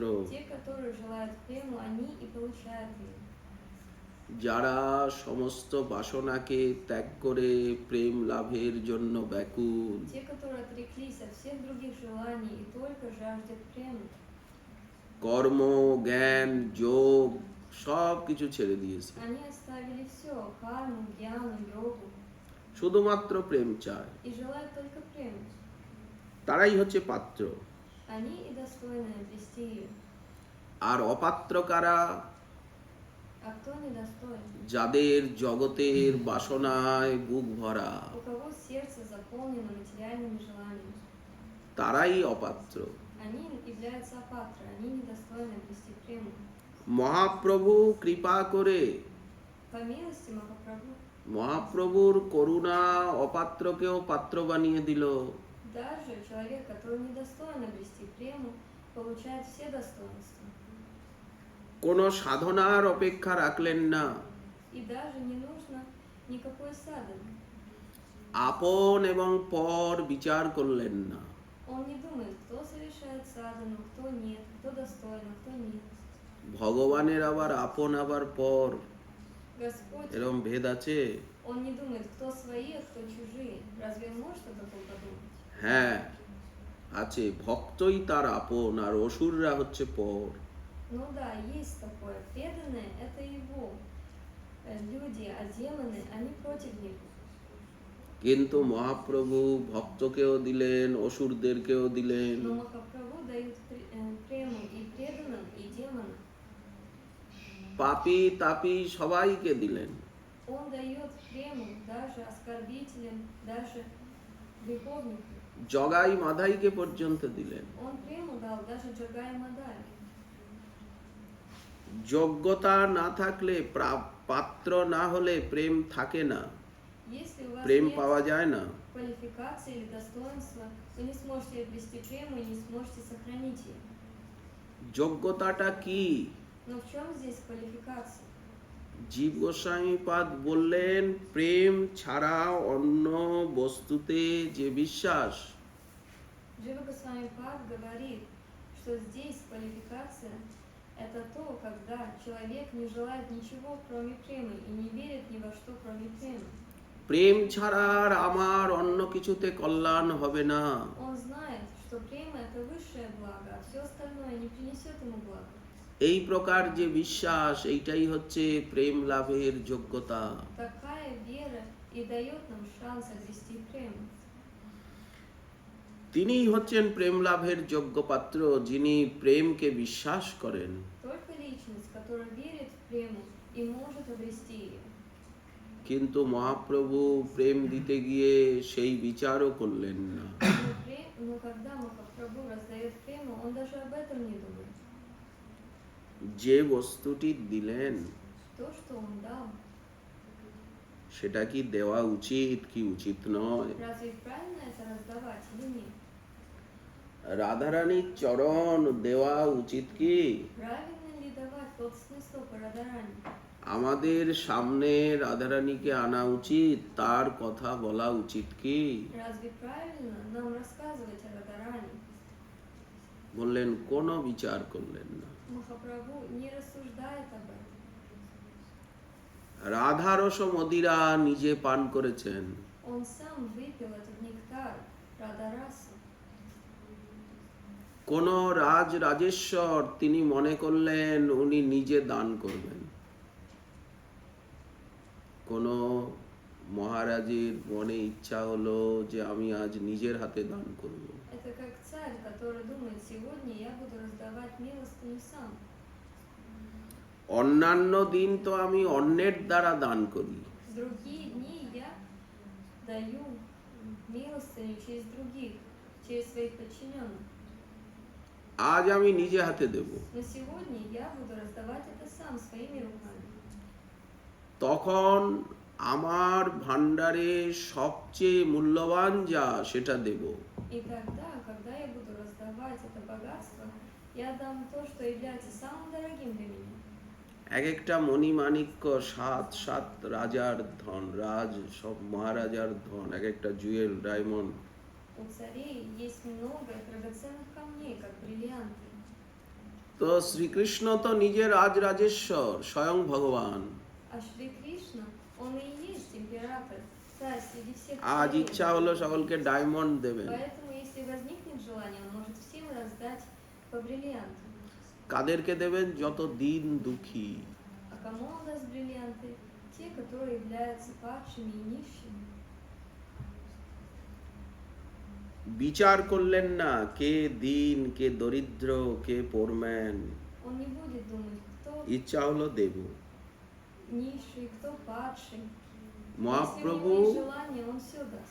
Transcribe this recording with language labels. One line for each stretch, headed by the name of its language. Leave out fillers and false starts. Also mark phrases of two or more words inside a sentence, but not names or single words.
Russian: Те, которые желают прему, они и получают ее.
Bangla: যারা সমস্ত বাসনাকে ত্যাগ করে প্রেম লাভের জন্য ব্যাকুল,
Russian: Те, которые отреклись от всех других желаний и только жаждут прему,
Bangla: কর্ম, জ্ঞান, যোগ সব কিছু ছেড়ে দিয়েছে,
Russian: они оставили все, карму, гьяну, йогу,
Bangla: শুধুমাত্র প্রেম চায়,
Russian: и желают только прему.
Bangla: তারাই হচ্ছে পাত্র।
Russian: Они и достойны обрести ее.
Bangla: আর অপাত্র কারা?
Russian: А кто недостоин?
Bangla: যাদের জগতের বাসনায় বুক ভরা,
Russian: У кого сердце заполнено материальными желаниями.
Bangla: তারাই অপাত্র।
Russian: Они являются апатры, они недостойны обрести прему.
Bangla: মহাপ্রভু কৃপা করে,
Russian: По милости Махапрабху,
Bangla: মহাপ্রভুর করুণা অপাত্রকেও পাত্র বানিয়ে দিল।
Russian: даже человек, который недостоин обрести прему, получает все достоинства.
Bangla: কোনো সাধনার অপেক্ষা রাখলেন না,
Russian: И даже не нужно никакой садханы.
Bangla: আপন এবং পর বিচার করলেন না।
Russian: Он не думает, кто совершает садхану, кто нет, кто достоин, а кто нет.
Bangla: ভগবানের আবার আপন আবার পর
Russian: Господь,
Bangla: এরকম ভেদ আছে?
Russian: Он не думает, кто свои, а кто чужие. Разве он может о таком подумать?
Bangla: হ্যাঁ আছে, ভক্তই তার আপন আর অসুররা হচ্ছে পর।
Russian: Ну да, есть такое. Преданные – это его люди, а демоны, они против него.
Bangla: কিন্তু মহাপ্রভু ভক্তকেও দিলেন, অসুরদেরকেও দিলেন।
Russian: Но Махапрабху дают прему и преданным, и демонам.
Bangla: পাপী তাপী সবাইকে দিলেন।
Russian: Он дает прему даже оскорбителям, даже греховникам.
Bangla: জগাই মাধাইকে পর্যন্ত দিলেন।
Russian: Он прему дал даже Джагай Мадай.
Bangla: যোগ্যতা না থাকলে, পাত্র না হলে প্রেম থাকে না,
Russian: Если у вас
Bangla: প্রেম
Russian: нет
Bangla: পাওয়া যায় না।
Russian: квалификации или достоинства, вы не сможете обрести прему и не сможете сохранить ее.
Bangla: যোগ্যতাটা কি?
Russian: Но в чем здесь квалификация?
Bangla: জীব গোস্বামীপাদ বললেন, প্রেম ছাড়া অন্য বস্তুতে যে বিশ্বাস,
Russian: Джива Госвами Пад говорит, что здесь квалификация – это то, когда человек не желает ничего, кроме премы, и не верит ни во что, кроме премы.
Bangla: প্রেম ছাড়া আর আমার অন্য কিছুতে কল্যাণ হবে না।
Russian: Он знает, что према – это высшее благо, а все остальное не принесет ему блага.
Bangla: এই প্রকার যে বিশ্বাস, এইটাই হচ্ছে প্রেম লাভের যোগ্যতা।
Russian: Такая вера и дает нам шанс обрести прему.
Bangla: তিনিই হচ্ছেন প্রেম লাভের যোগ্য পাত্র, যিনি প্রেমকে বিশ্বাস করেন।
Russian: Только личность, которая верит в прему и может обрести ее.
Bangla: কিন্তু মহাপ্রভু প্রেম দিতে গিয়ে সেই বিচারও করলেন না।
Russian: Но когда Махапрабху раздает прему, он даже об этом не думает.
Bangla: যে বস্তুটি দিলেন
Russian: То, что он дал,
Bangla: সেটা কি দেওয়া উচিত কি উচিত নয়?
Russian: разве правильно это раздавать или нет?
Bangla: রাধারানীর চরণ দেওয়া উচিত কি?
Russian: Правильно ли давать лотосный стоп Радарани?
Bangla: আমাদের সামনে রাধারানীকে আনা уচিত, তার কথা বলা উচিত কি?
Russian: Разве правильно нам рассказывать о Радарани?
Bangla: বললেন, কোনো বিচার করলেন না।
Russian: Махапрабху не рассуждает об этом.
Bangla: রাধারস মদিরা নিজে পান করেছেন।
Russian: Он сам выпил этот нектар Радараса.
Bangla: কোন রাজেশ্বর তিনি মনে করলেন উনি নিজে দান করবেন। কোন মহারাজের মনে ইচ্ছা হলো যে আমি আজ নিজের হাতে দান করব।
Russian: Это как царь, который думает, сегодня я буду раздавать милостыню сам.
Bangla: অন্যান্য দিন তো আমি অন্যের দ্বারা দান করি,
Russian: В другие дни я даю милостыню через других, через своих подчиненных.
Bangla: আজ আমি নিজে হাতে দেব।
Russian: Но сегодня я буду раздавать это сам, своими руками.
Bangla: তখন আমার ভান্ডারে সবচেয়ে মূল্যবান যা সেটা দেব।
Russian: И тогда, когда я буду раздавать это богатство, я дам то, что является самым дорогим для меня.
Bangla: এক একটা মণিমাণিক্য সাত রাজার ধন, সব মহারাজার ধন, এক একটা
English: jewel diamond
Russian: У царей есть много драгоценных камней, как бриллианты.
Bangla: তো শ্রীকৃষ্ণ তো নিজে রাজরাজেশ্বর, স্বয়ং ভগবান।
Russian: А Шри Кришна, он и есть император, царь среди всех
Bangla: আজ
Russian: царей.
Bangla: ইচ্ছা হলো সকলকে ডায়মন্ড দেবেন।
Russian: Поэтому, если возникнет желание, он может всем раздать по бриллианту.
Bangla: কাদেরকে দেবেন? যত দিন দুঃখী।
Russian: А кому он даст бриллианты? Те, которые являются падшими и нищими.
Bangla: বিচার করলেন না কে দিন, কে দরিদ্র, কে
English: poor man.
Russian: Он не будет думать, кто
Bangla: ইচ্ছা হলো দেব।
Russian: низший, кто падший.
Bangla: মহাপ্রভু
Russian: Если у него есть желание, он все даст.